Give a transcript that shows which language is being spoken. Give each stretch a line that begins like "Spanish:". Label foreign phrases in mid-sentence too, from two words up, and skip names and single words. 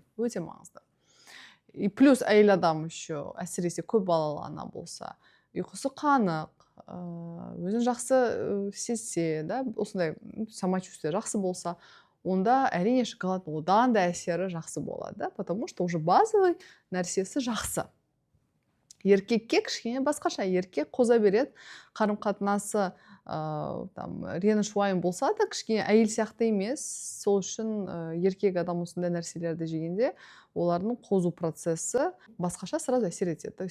Kazakh: Өте маңызды.
Russian: И плюс
Kazakh: әйел адам еще, әсіресе көп балалы ана болса, ұйқысы қанық, өзін жақсы сезсе, да, осындай самочувствие жақсы болса, онда әрине шоколад одан да әсері жақсы болады, да,
Russian: потому что уже базовый
Kazakh: нәрсесі жақсы.
Russian: Еркекке кішкене басқаша, еркек қоза береді, қарым-қатынасы реніш, уайым болса да, кішкене әйел сияқты емес. Сол үшін еркек адам осындай нәрселерді жегенде, олардың қозу процесі басқаша сразу әсер етеді.